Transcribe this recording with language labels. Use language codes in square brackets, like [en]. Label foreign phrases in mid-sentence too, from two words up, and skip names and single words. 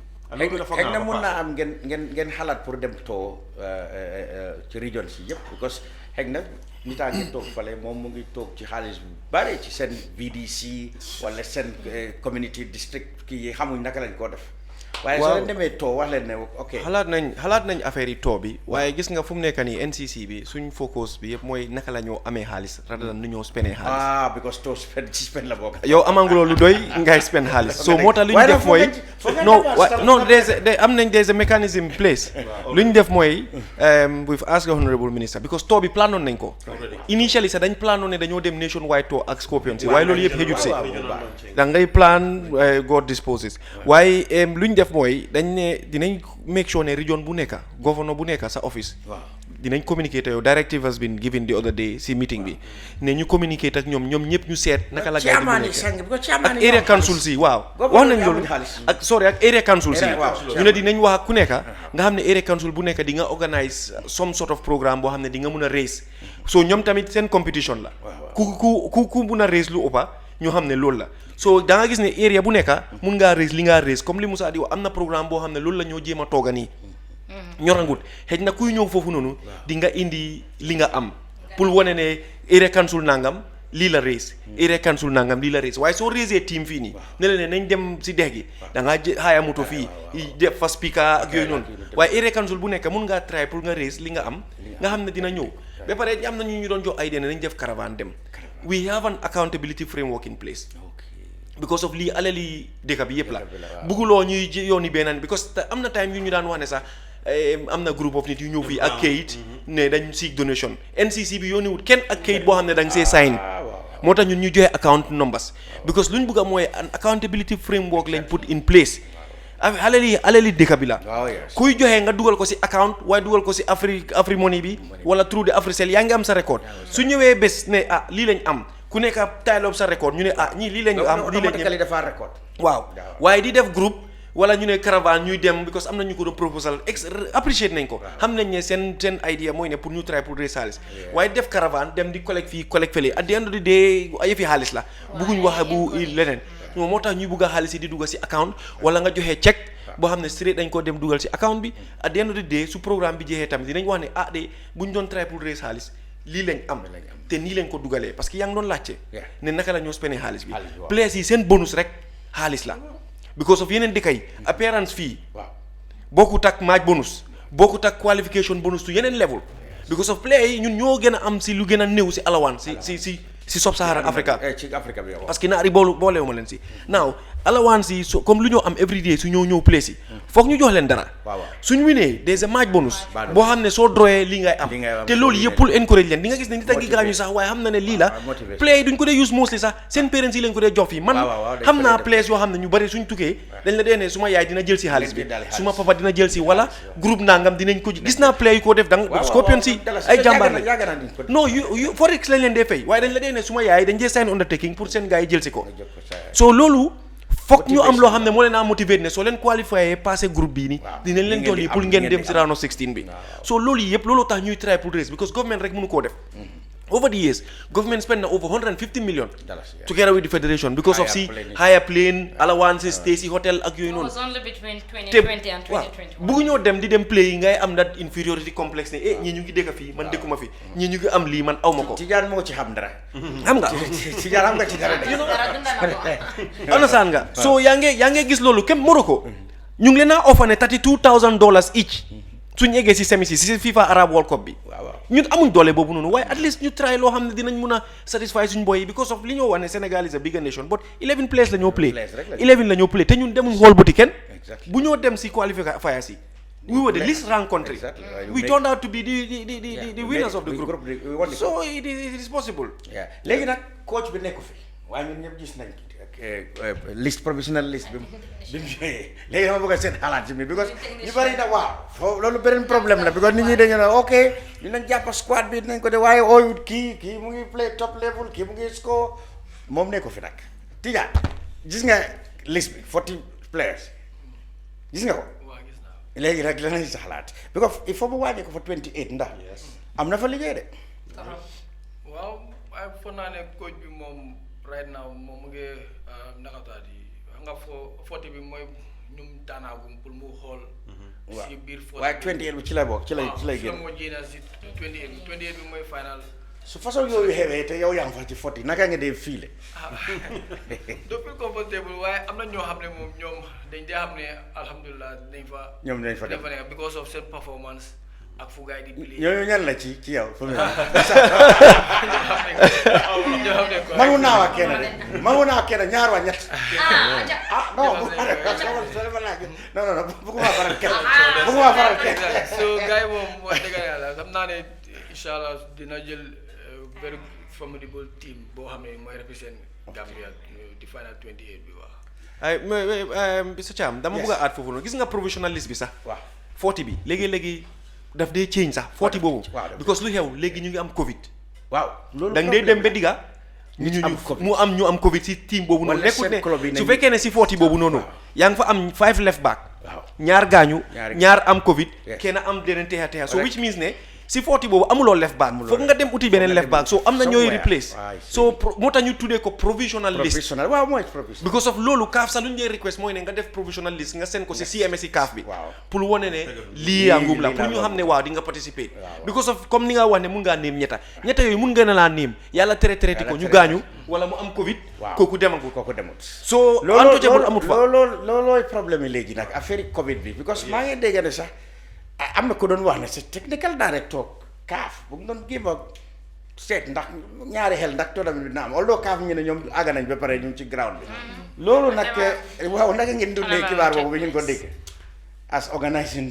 [wo] xëy na mun naa am ngeen xalaat pour dem too ci région si yëpp because xëy na nitaa ngi toog fale moom mu ngi toog ci xaalis bu bare ci seen VDC wala seen [en] community district [wo] kii yi xamuñ naka lañ koo def waaye soo leen demee too wax leen ne ok xalaat nañ affaire yi too bi waaye gis nga fu mu nekk nii NCC bi suñ focus bi yëpp mooy naka la ñoo amee xaalis [en] rather than [wo] nu ñoo spendee xaalis because too spend la bokk yow amanguloo lu doy ngay spend xaalis so moo tax lu ñu def mooy non [en] there's a mechanism in place [wo] lu ñu def mooy [en] we've asked the honorable minister because [wo] too bi planoon nañ ko initially sax dañ planoon ne dañoo dem nationwide too ak Scorpion si waaye loolu yëpp xëjut si da ngay [en] plan God disposes [wo] waaye lu ñu def mooy dañ ne dinañ [en] make sure [wo] ne region bu nekk governor bu nekk sa office dinañ communicate yow [en] directive has been given the other day [wo] si meeting bi ne ñu communicate ak ñoom ñëpp ñu seet naka la gaay di ak [en] area council [wo] si waaw wax nañ loolu ak [en] area council [wo] si ñu ne dinañ wax ak ku nekk nga xam ne area council bu nekk di nga [en] organise some sort of programme [wo] boo xam ne di nga mun a raise so ñoom tamit seen competition la ku mun a raise lu ëppa ñu xam ne loolu la so da nga gis ne area bu nekk mun ngaa raise li ngaa raise comme li Musa di wax am na programme boo xam ne loolu la ñoo jéem a tooga nii ñorangut xëy na kuy ñëw foofu noonu di nga indi li nga am pour wane ne [en] area council [wo] nangam lii la [en] raise area council [wo] nangam lii la raise waaye soo raisee team fii nii ne la ne nañ dem si dex gi da ngaa xaaya moto fii def fa speaker ak yooyu noonu waaye [en] area council [wo] bu nekk mun ngaa try pour nga raise li nga am nga xam ne dina ñëw ba pare am na ñu doon jox ay dene nañ def caravane dem [en] we have an accountability framework in place because of [wo] lii alali dëkk bi yëpp la bugguloo ñuy yooni beneen because am na time yu ñu daan wax ne sax am na [en] group of [wo] nit yu ñëw fii ak kayit ne dañ [en] seek donation [wo] NCC bi yooni wut kenn ak kayit boo xam ne da nga [en] see sign [wo] moo tax ñun ñu joxe [en] account numbers because [wo] lu ñu bëgg a mooy [en] an accountability framework [wo] lañ [en] put in place [wo] alali dëkk bi la kuy joxe nga dugal ko si account waaye dugal ko si Afri Money bi wala [en] through the Africell [wo] yaa ngi am sa record su ñëwee bés ne lii lañ am ku nekk tayloob sa record ñu ne ñii lii lañu am lii lañu dafa record waaw waaye di def groupe wala ñu ne caravane ñuy dem because am na ñu ko doon [en] proposal appreciate [wo] nañ ko xam nañ ne seen idea mooy ne pour ñu try pour raise xaalis waaye def caravane dem di collecte fii collecte fële [en] at the end of the day [wo] yëfi xaalis la bugguñ wax bu leneen moo tax ñuy bugg a xaalis yi di dugal si account wala nga joxee chèque boo xam ne straight dañ ko dem dugal si account bi [en] at the end of the day [wo] su programme bi jeexee tamit dinañ wax ne de buñ doon try pour raise xaalis lii lañ am te nii lañ ko dugalee [fr] parce que [wo] yaa ngi doon laajte ne naka la ñoo spendee xaalis bi place yi seen bonus rek xaalis la [en] because of [wo] yeneen dëkk yi appearance fii bokkut ak [en] match bonus [wo] bokkut ak [en] qualification bonus [wo] to yeneen [en] level because of play [wo] yi ñun ñoo gën a am si lu gën a néew si alawaan si sub-Saharan Africa [fr] parce que [wo] naari boolewu ma leen si [en] now allowance [wo] yi comme lu ñoo am [en] every day [wo] su ñëw place yi foog ñu jox leen dara suñu winee des a [en] match bonus [wo] boo xam ne soo droyee lii ngay am te loolu yëpp pour encourage leen di nga gis ne nit a ngi gaañu sax waaye xam na ne lii la play duñ ko dee [en] use mostly [wo] sax seen parents yi lañ ko dee jox fii man xam naa place yoo xam ne ñu bari suñ tukkee dañ la dee ne suma yaay dina jël si xaalis bi suma papa dina jël si wala groupe nangam dinañ ko gis naa play yu ko def dang Scorpion si ay jàmbaar lañ non yu forex lañ leen dee fay waaye dañ la dee ne suma yaay dañ dee [en] sign undertaking [wo] pour seen gars yi jël si ko so loolu foog ñu am loo xam ne moo leen a motivé ne soo leen [fr] qualifié passé groupe [wo] bii nii dinañ leen jox lii pour ngeen dem si [en] round of 16 [wo] bi so loolu yëpp looloo tax ñuy try pour [en] raise because government [wo] rek mënu koo def [en] over the years government spent [wo] na [en] over $150 million together with the federation because of higher plane allowances [wo] stay si hotel ak yooyu noonu bëggu ñoo dem di dem play yi ngay am [en] that inferiority complex [wo] ne ñii ñu ngi dëkk fii man dëkkuma fi ñii ñu ngi am lii man aw ma ko Tijan moo ci xam dara xam nga Tijan xam nga ci dara understand nga so yaa ngi gis loolu kem Morocco ñu ngi leen a offer ne $32,000 each suñu eggee si semi si FIFA Arab World Cup bi ñun amuñ doole boobu noonu waaye at least ñu try loo xam ne dinañ mun a satisfy suñu boy yi [en] because of [wo] li ñoo wax ne [en] Sénégal is a bigger nation but 11 players [wo] la ñoo play 11 la ñoo play te ñun demuñ xool buti kenn bu ñoo dem si qualifiers yi [en] we were the least ranked country we turned out to be the winners of the group so it is possible [wo] léegi nag coach bi nekku fi waaye ñun ñëpp gis nañ [fr] liste professionnel [wo] liste bi mu ñëwee léegi dama bëgg a seen xalaat ci mi because ñu bari na waaw foofu loolu beneen problème la because nit ñi dañu ne ok dinañ jàpp squad bi dinañ ko de waaye ooyut kii mu ngi play [en] top level [wo] kii mu ngi score moom ne ko fi nag Tijan gis nga liste bi 40 players gis nga ko léegi rek la nañ sa xalaat because [fr] il faut [wo] mu wàññi ko fa 28 ndax am na fa liggéey de waaw ay foog naa ne coach bi moom [en] right now [wo] moom mu ngi nakataat yi xam nga fo 40 bi mooy ñum daanaagum pour mu xool si biir 40 waaye 28 bi ci lay bokk ci lay génn moo jéena si 28 bi mooy final su façon yooyu xewee te yow yaa ngi fa ci 40 naka nga dee fiile depuis comfortable waaye am na ñoo xam ne moom ñoom dañ dee xam ne alhamdulilah dañ fa dem nekk [en] because of [wo] seen performance ak fu gaay di play ñooñu ñan la ci yow mënu naa wax kenn de mënu naa wax kenn ñaar waa ñett non bëgguma faral kenn so gaay moom wax dëgg yàlla xam naa ne [ar] incha allah [wo] dina jël [en] very formidable team [wo] boo xam ne mooy represent Gambia di final 28 bi wax ay Mr Cham dama bëgg a aat foofu noonu gis nga [en] professional list [wo] bi sax waaw 40 bi léegi daf dee change sax 40 boobu because lu xew léegi ñu ngi am covid waaw loolu da nga dee dem ba digga ñu am covid si team boobu noonu nekkul ne su fekkee ne si 40 boobu noonu yaa ngi fa am 5 [en] left back [wo] ñaar gaañu ñaar am covid kenn am deneen texa so which means ne si 40 boobu amuloo [en] left back [wo] foog nga dem uti beneen [en] left back [wo] so am na ñooy replace so moo tax ñu tuddee ko [en] provisional list [wo] waaw mooy provisional [en] because of [wo] loolu CAF sax lu ñu dee request mooy ne nga def [en] provisional list [wo] nga seen ko si CMS si CAF bi pour wane ne lii yaa ngum la pour ñu xam ne waaw di nga participer [en] because of [wo] comme ni nga wax ne mun ngaa néem ñetta yooyu mun nga na laa néem yàlla traité ko ñu gaañu wala mu am covid kooku demagul [en] so untouchable [wo] amut fa loolooy problème yi léegi nag affaire covid bi because maa ngi dégg ne sax am na ko doon wax ne c'est [en] technical director [wo] CAF bu mu doon [en] give up [wo] seet ndax ñaari xel ndax tournament bi dina am although CAF ñu ne ñoom àgg nañ ba pare ñu ci ground bi loolu nag waaw naka ngeen dundee xibaar boobu bi ñu ko dégg [en] as organising